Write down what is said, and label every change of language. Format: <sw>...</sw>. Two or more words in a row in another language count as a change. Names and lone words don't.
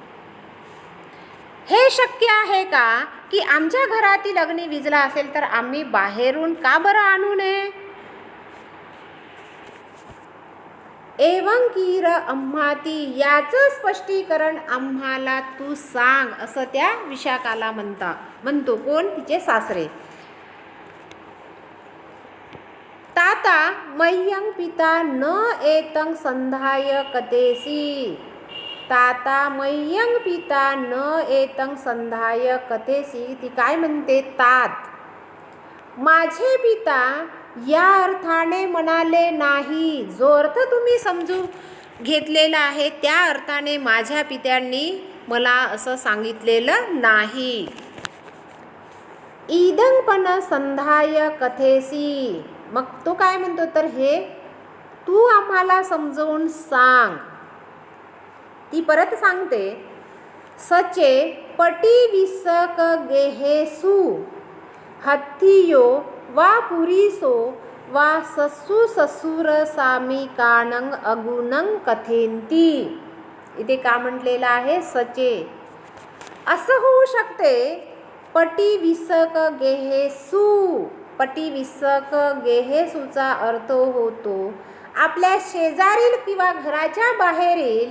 <mr>हे शक्य आहे का की आमच्या घरातील अग्नी विझला असेल तर आम्ही बाहेरून का बरं आणू नये.</mr> <pi>एवं कीर अम्हाती,</pi> <mr>याचं स्पष्टीकरण आम्हाला तू सांग, असं त्या विशाखाला म्हणतो. कोण, तिचे सासरे.</mr> <pi>ताता मह्यं पिता न एतं संधाय कथेसी. ताता मह्यं पिता न एतं संधाय कथेसी.</pi> <mr>ती काय म्हणते, तात माझे पिता या अर्थाने म्हणाले नाही, जो अर्थ तुम्ही समजून घेतलेला आहे त्या अर्थाने माझ्या पित्यांनी मला असं सांगितलेलं नाही.</mr> <pi>इदं पण संधाय कथेसी.</pi> <mr>मग तो काय म्हणतो, तर हे तू आम्हाला समजवून सांग. ती परत सांगते,</mr> <pi>सचे पटी विसक गेहेसू हत्तियो वा पुरीसो वा सस्सू ससूर सामिकाणं अगुणं कथेंती.</pi> <mr>इथे का म्हटलेलं आहे सचे. असं होऊ शकते</mr> <pi>पटी विसक गेहेसू. पटी विसक गेहेसूचा</pi> <mr>अर्थ होतो आपल्या शेजारील किंवा घराच्या बाहेरील.</mr>